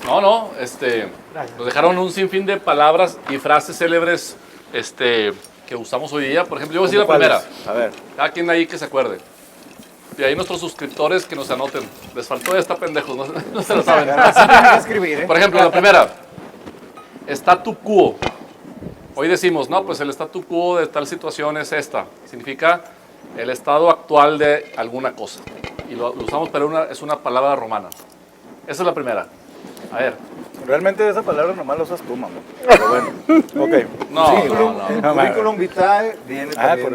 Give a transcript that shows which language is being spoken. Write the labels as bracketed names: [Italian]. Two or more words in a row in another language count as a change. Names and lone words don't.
[Spanish] No, nos dejaron un sinfín de palabras y frases célebres que usamos hoy día. Por ejemplo, yo voy a decir la primera. A ver. Cada quien ahí que se acuerde. Y ahí nuestros suscriptores que nos anoten. Les faltó esta, pendejos, no se lo saben. Por ejemplo, la primera. [Latin] Statu quo. [Spanish] Hoy decimos, no, pues el [Latin] statu quo [Spanish] de tal situación es esta. Significa el estado actual de alguna cosa. Y lo usamos, pero es una palabra romana. Esa es la primera. A ver. Realmente esa palabra nomás la usas tú, mamá. Pero bueno, ok. No. [Latin] Currículum vitae [Spanish] viene también